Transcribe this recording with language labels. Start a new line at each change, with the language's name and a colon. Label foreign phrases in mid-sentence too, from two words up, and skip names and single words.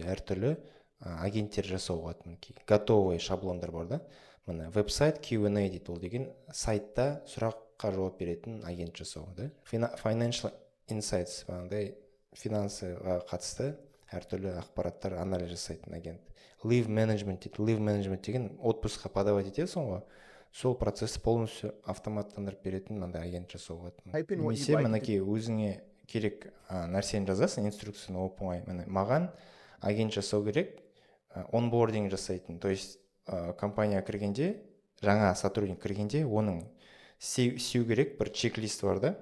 Kazakh: Әртүрлі агенттер жасауға болады. Готовый шаблондар бар да. Мына веб-сайт Q&A дейді. Ол деген сайтта сұраққа жауап беретін агент жасау, да?
English: Financial Insights,
Kazakh: финансыға қатысты әртүрлі ақпараттар анализ жасайтын агент.
English: Leave Management
Kazakh: дейді.
English: Leave Management
Kazakh: деген отпускқа подавать етесің ғой, сол процесс полностью автоматтандырып беретін мынандай агент жасауға болады. Немесе мінекей өзіңе керек нәрсені жазасың, инструкцияны оп-оңай. Маған агент жасау керек, онбординг жасайтын.
Russian: То есть
Kazakh: компания кіргенде, жаңа сотрудник кіргенде, оның істеу керек бір чек-лист бар да.